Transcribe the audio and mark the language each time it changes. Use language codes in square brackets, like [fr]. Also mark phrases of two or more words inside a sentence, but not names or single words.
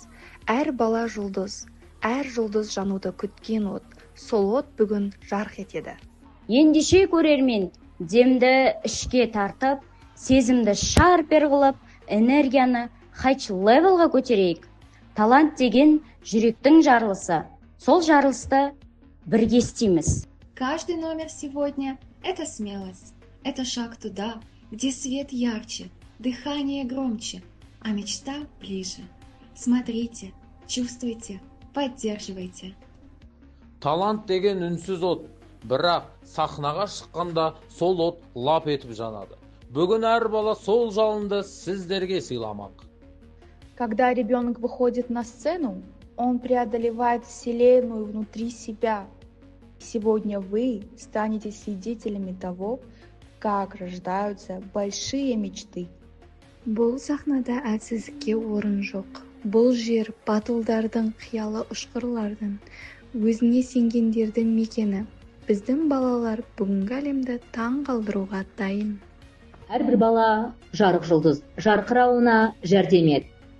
[kk] Әр бала жұлдыз, әр жұлдыз жануды күткен от, сол от бүгін жарқ етеді. Ендеше көрермен, демді ішке тартып, сезімді шарпер қылып, энергияны [en] high levelға [kk] көтерейік. Талант деген жүректің жарылысы. Сол жарылысты бірге істейміз. [ru] Каждый номер сегодня – это смелость. Это шаг туда, где свет ярче, дыхание громче, а мечта ближе. Смотрите, чувствуйте, поддерживайте. [kk] Талант деген үнсіз от, бірақ сахнаға шыққанда сол от лап етіп жанады. Бүгін әр бала сол жалынды сіздерге сыйламақ. [ru] Когда ребенок выходит на сцену, он преодолевает вселенную внутри себя. Сегодня вы станете свидетелями того, как рождаются большие мечты. [kk] Бұл сахнада әлсіздікке орын жоқ. Бұл жер батылдардың, қиялы ұшқырлардың, өзіне сенгендердің мекені. Біздің балалар бүгінгі әлемді таң қалдыруға дайын. Әрбір бала жарық жұлдыз, жарқырауына жәрдем ет.